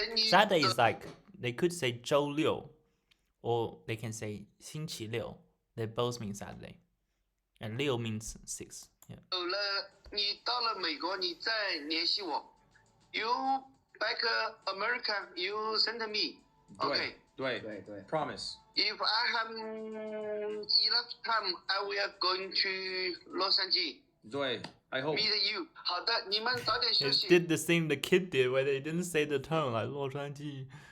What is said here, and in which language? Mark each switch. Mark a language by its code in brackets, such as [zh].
[en] Saturday is like they could say 周六 or they can say 星期六. They both mean Saturday. And 6 means 6. Yeah. [zh] 你到了美国，你再联系我。 [en] You back America, you send me. Okay. 对 Promise. If I have enough time, I will going to Los Angeles. 对 I hope. [zh] Meet you. 好的，你们早点休息。 [en] It did the thing the kid did where they didn't say the tone like 洛杉矶.